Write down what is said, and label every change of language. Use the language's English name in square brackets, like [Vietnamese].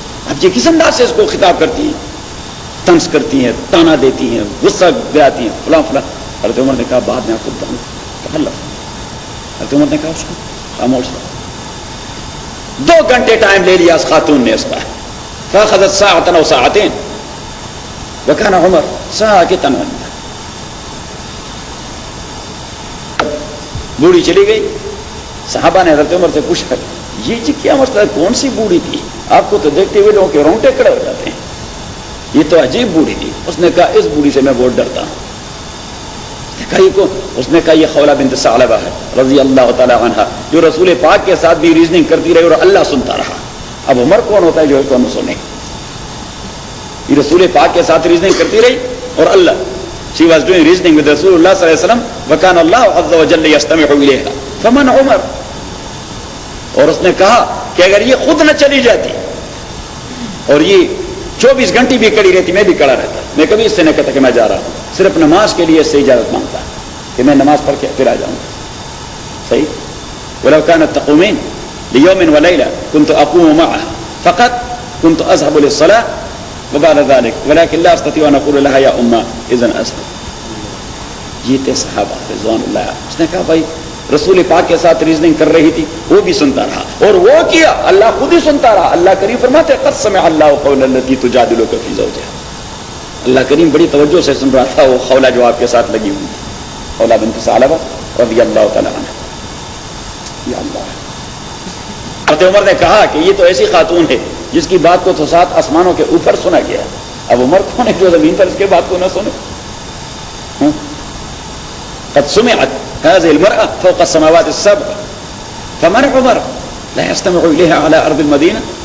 [Urdu] اب یہ کس انداز سے اس کو خطاب کرتی ہیں؟ طنز کرتی ہیں، تانا دیتی ہیں، غصہ دلاتی ہیں، فلاں فلاں. حضرت عمر نے کہا بعد میں آپ کو بتاؤں تخلف. حضرت عمر نے کہا اس کو خاموش رہو. 2 گھنٹے ٹائم لے لیا اس خاتون نے اس کا. [Arabic] فاخذت ساعة او ساعتين وكان عمر ساكتا عنها. [Urdu] بوڑھی چلی گئی. صحابہ نے حضرت عمر سے پوچھا یہ جی کیا مسئلہ ہے, کون سی بوڑھی تھی؟ آپ کو تو دیکھتے ہوئے لوگوں کے رونگٹے کھڑے ہو جاتے ہیں, یہ تو عجیب بوڑھی تھی. اس نے کہا اس بوڑھی سے میں بہت ڈرتا ہوں. اس نے کہا یہ خولہ بنت ثعلبہ ہے رضی اللہ تعالی عنہا, جو رسول پاک کے ساتھ بھی ریزننگ کرتی رہی اور اللہ سنتا رہا. اب عمر کون ہوتا ہے جو کون سنے؟ یہ رسول پاک کے ساتھ ریزننگ کرتی رہی اور اللہ. [English] She was doing reasoning with Rasulullah [Arabic] صلی اللہ علیہ وسلم وَكَانَ اللَّهُ عَزَّ وَجَلَّ يَسْتَمِعُ إِلَيْهَا فَمَنْ عُمَرْ. [Urdu] اور اس نے کہا کہ اگر یہ خود نہ چلی جاتی اور یہ 24 گھنٹے بھی کڑی رہتی, میں بھی کڑا رہتا, میں کبھی اس سے نہ کہتا کہ میں جا رہا ہوں, صرف نماز کے لیے اس سے اجازت مانگتا کہ میں نماز پڑھ کے پھر آ جاؤں. صحیح. [Arabic] وَلَوْ كَانَتْ تَقُومِينَ لِيَوْمٍ وَلَيْلَةٍ كُنْتُ أَقُومُ مَعَهَا فَقَدْ كُنْتُ أَذْهَبُ لِلصَّلَاةِ وبعد ذلك ولكن لا استطيع ان اقول لها يا امه اذن اسلم. [Urdu] یہ تھے صحابہ رضوان اللہ. اس نے کہا بھائی رسول پاک کے ساتھ ریزننگ کر رہی تھی, وہ بھی سنتا رہا اور وہ کیا, اللہ خود ہی سنتا رہا. اللہ کریم فرماتے [Arabic] قد سمع الله قول التي تجادلك في زوجها. [Urdu] اللہ کریم بڑی توجہ سے سن رہا تھا وہ خولہ جو آپ کے ساتھ لگی ہوئی تھی, خولہ بنت ثعلبہ رضی اللہ تعالی عنہا. یا اللہ. حضرت عمر نے کہا کہ یہ تو ایسی خاتون ہے جس کی بات کو تو 7 آسمانوں کے اوپر سنا گیا. اب عمر کون ہے جو زمین پر اس کے بات کو نہ سنے؟ [Arabic] قد سمعت هذه المرأة فوق السماوات السبع فمن عمر لا يستمع إليها على أرض المدينة.